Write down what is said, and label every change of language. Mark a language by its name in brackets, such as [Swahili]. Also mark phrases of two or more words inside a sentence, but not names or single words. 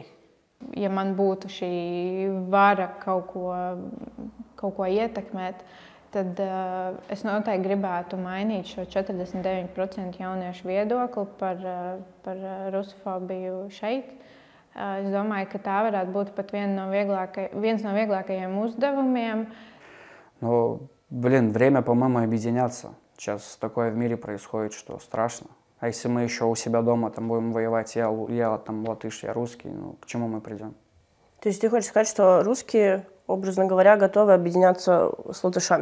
[Latvian] Ja man būtu šī vara kaut ko ietekmēt, tad es noteikti gribētu mainīt šo 49% jauniešu viedokli par rusofobiju šeit. Es domāju, ka tā varētu būt pat viens no vieglākajiem уздавумiem. [Russian] Время, по-моему, объединяться. Сейчас такое в мире происходит, что страшно. А если мы еще у себя дома там будем воевать, я там латыш, я русский, к чему мы придем? То есть ты хочешь сказать, что русские, образно говоря, готовы объединяться с латышами?